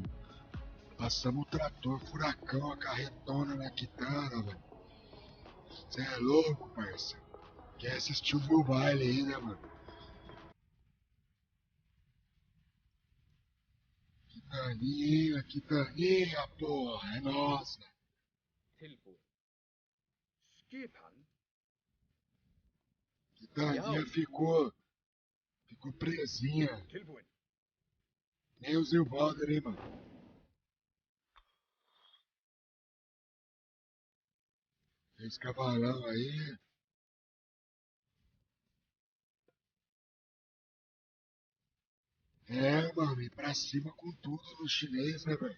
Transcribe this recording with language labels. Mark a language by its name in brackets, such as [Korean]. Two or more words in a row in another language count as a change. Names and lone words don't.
[Portuguese] Passamos o trator, furacão, a carretona na Kitana, velho. Você é louco, parceiro. Quer assistir o meu baile aí, né, mano? Quitaninha, porra, é nossa. [Icelandic] Tilbúin. Skipan. [Portuguese] Quitaninha ficou presinha. [Icelandic] Tilbúin. [Portuguese] Nem o Zilbalder, hein, mano? Esse cavalão aí. É, mano, ir pra cima com tudo no chinês, né, velho?